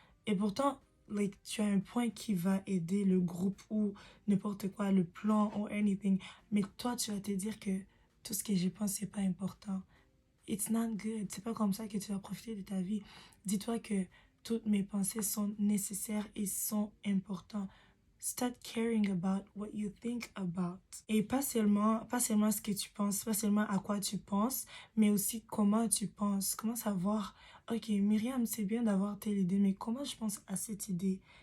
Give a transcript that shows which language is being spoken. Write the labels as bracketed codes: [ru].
[fr] Et pourtant, like, tu as un point qui va aider le groupe ou n'importe quoi, le plan ou anything. Mais toi, tu vas te dire que tout ce que je pense, c'est pas important. It's not good. C'est pas comme ça que tu vas profiter de ta vie. Dis-toi que toutes mes pensées sont nécessaires et sont importantes. [en] Start caring about what you think about. [fr] Et pas seulement ce que tu penses, pas seulement à quoi tu penses, mais aussi comment tu penses. Comment savoir, ok, Myriam, c'est bien d'avoir telle idée, mais comment je pense à cette idée?